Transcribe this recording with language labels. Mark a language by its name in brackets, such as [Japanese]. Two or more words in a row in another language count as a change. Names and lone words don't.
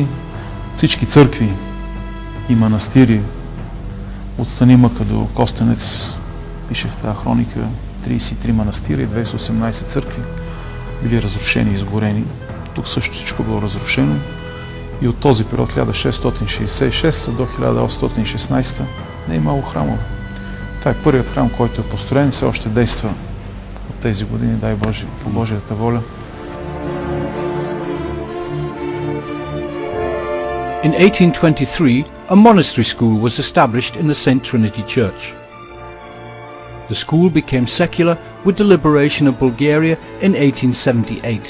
[Bulgarian] Всички църкви и манастири от Станимъка до Костенец, пише в тази хроника, 33 манастира и 218 църкви били разрушени и изгорени. Тук също всичко било разрушено. И от този период 1666 до 1816 не е имало храмове. Това е първият храм, който е построен и все още действа от тези години, дай Боже, по Божията воля. [English] In 1823, a monastery school was established in the St. Trinity Church. The school became secular with the liberation of Bulgaria in 1878.